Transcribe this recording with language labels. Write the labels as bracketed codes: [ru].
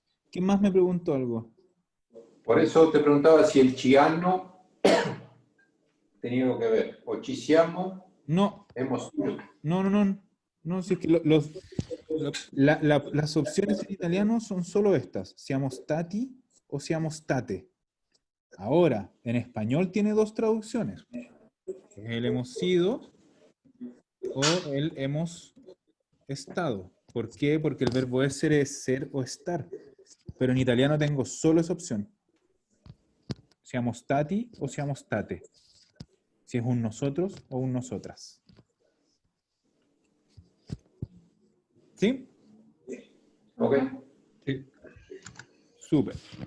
[es] ¿Quién más me preguntó algo? Por eso te preguntaba si el chiano tenía algo que ver. [it] O ci siamo, [es] No, hemos sido. no. No, si es que las opciones en italiano son solo estas. [it] Siamo stati o siamo state. [es] Ahora, en español tiene dos traducciones. El hemos sido o el hemos estado. ¿Por qué? Porque el verbo essere es ser o estar. Pero en italiano tengo solo esa opción. [it] Siamo stati o siamo state. [es] Si es un nosotros o un nosotras. ¿Sí? ¿Ok? Sí. Súper.